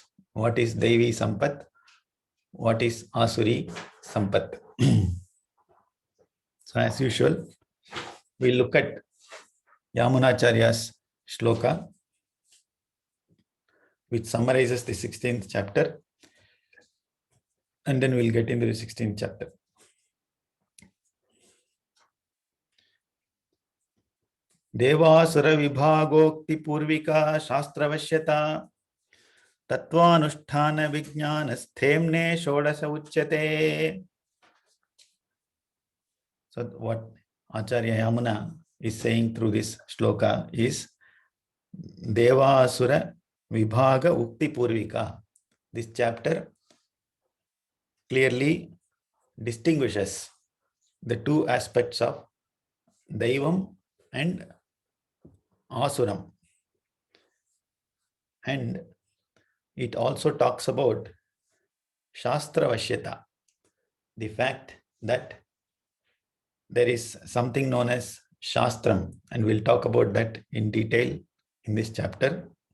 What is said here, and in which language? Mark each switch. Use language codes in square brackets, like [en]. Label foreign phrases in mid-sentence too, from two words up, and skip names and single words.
[en] What is [sa] Devi Sampat? [en] What is [sa] Asuri Sampat? [en] So as usual, we look at Yamunacharya's shloka, which summarizes the 16th chapter, and then we'll get into the 16th chapter. [sa] Devasura vibhagokti purvika shastravashyata tatvanusthana vijnana sthemne shodasa uchyate. [en] So what Acharya Yamuna is saying through this shloka is [sa] Devasura vibhaga ukti purvika. [en] This chapter clearly distinguishes the two aspects of Daivam and Asuram. And it also talks about [sa] Shastra Vashyata, [en] the fact that there is something known as Shastram, and we'll talk about that in detail in this chapter.